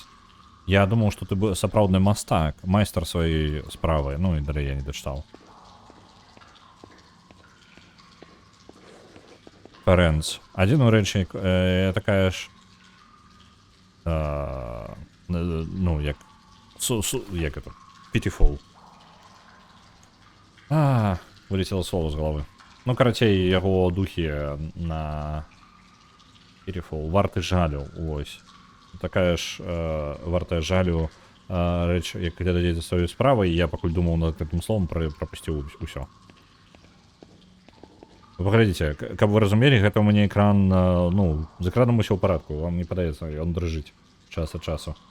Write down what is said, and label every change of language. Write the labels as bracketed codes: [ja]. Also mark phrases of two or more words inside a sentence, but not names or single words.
[be] Я думаў, што ты сапраўдны мастак, майстар сваёй справы. Ну і далей я не дачытаў. Ферэнц. Адзін урэчнік, такая ж... ну, як... [ru] як это? Pitiful. Вылетело слово з головы. [be] Ну, карацей, яго духі на... Pitiful. Варты жалю, ось. Такая ж вартая жалю рэч, як глядаць за сваёй справай, я пакуль думаў над гэтым словом, прапусціў усё. Паглядзіце, каб вы разумелі, гэта ў мяне экран, ну, з экраном усё ў парадку, вам не падаецца, ён дрыжыць час ад часу.